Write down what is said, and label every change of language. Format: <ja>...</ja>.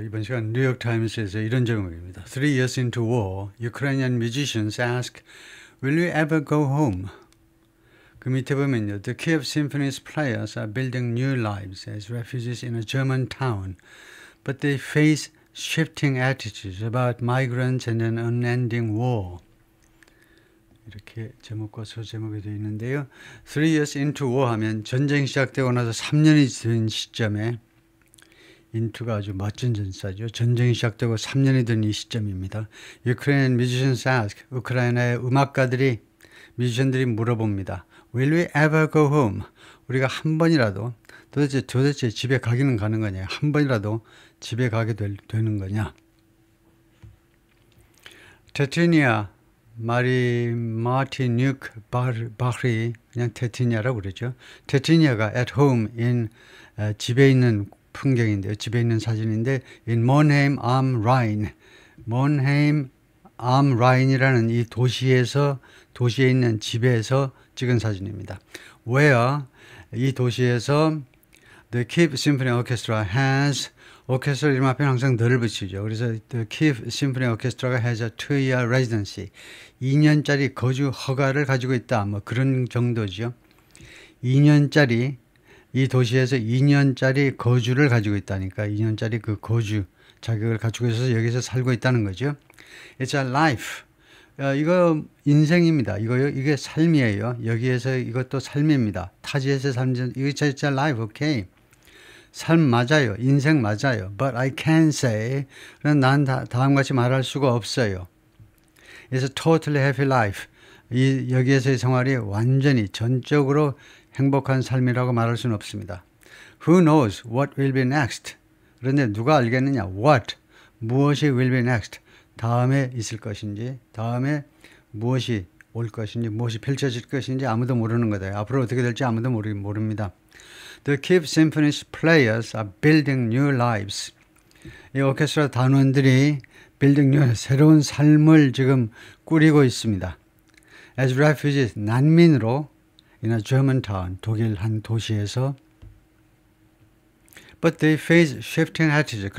<ko>이번 시간 뉴욕타임스에서 이런 제목입니다.</ko> <en>3 years into war, Ukrainian musicians ask, will we ever go home?</en> <ko>그 밑에 보면요.</ko> <en>The Kiev Symphony's players are building new lives as refugees in a German town, but they face shifting attitudes about migrants and an unending war.</en> <ko>이렇게 제목과 소제목이 되어 있는데요.</ko> <en>3 years into war</en> <ko>하면 전쟁이 시작되고 나서 3년이 된 시점에 인투가 아주 멋진 전사죠. 전쟁이 시작되고 3년이 된 이 시점입니다.</ko> <en>Ukrainian musicians ask,</en> <ko>우크라이나의 음악가들이, 뮤지션들이 물어봅니다.</ko> <en>Will we ever go home?</en> <ko>우리가 한 번이라도 도대체 집에 가기는 가는 거냐? 한 번이라도 집에 가게 되는 거냐? 테티니아 마티뉴크 바흐리, 그냥 테티니아라고 그러죠. 테티니아가 at home in 집에 있는 풍경인데요. 집에 있는 사진인데 in Monheim am Rhein, Monheim am Rhein이라는 이 도시에 있는 집에서 찍은 사진입니다. Where 이 도시에서 the Kiev Symphony Orchestra has, 오케스트라 이름 앞에 항상 덜을 붙이죠. 그래서 the Kiev Symphony Orchestra가</ko> <en>has a 2-year residency,</en> <ko>2년짜리 거주 허가를 가지고 있다. 뭐 그런 정도죠. 2년짜리 이 도시에서 2년짜리 거주를 가지고 있다니까 2년짜리 그 거주 자격을 가지고 있어서 여기서 살고 있다는 거죠.</ko> <en>It's a life.</en> <ko>이거 인생입니다. 이게 삶이에요. 여기에서 이것도 삶입니다. 타지에서 삶, 이거 진짜 life, 오케이. 삶 맞아요. 인생 맞아요.</ko> <en>But I can't say.</en> <ko>난 다음같이 말할 수가 없어요.</ko> <en>It's a totally happy life.</en> <ko>여기에서의 생활이 완전히 전적으로 행복한 삶이라고 말할 수는 없습니다.</ko> <en>Who knows what will be next?</en> <ko>그런데 누가 알겠느냐? What? 무엇이 will be next? 다음에 있을 것인지, 다음에 무엇이 올 것인지, 무엇이 펼쳐질 것인지 아무도 모르는 거다. 앞으로 어떻게 될지 아무도 모릅니다.</ko> <en>The Kiev Symphony's players are building new lives.</en> <ko>이 오케스트라 단원들이 새로운 삶을 지금 꾸리고 있습니다.</ko> <en>As refugees,</en> <ko>난민으로</ko> <en>in a German town,</en> <ko>독일 한 도시에서</ko> <en>but they face shifting attitudes.</en>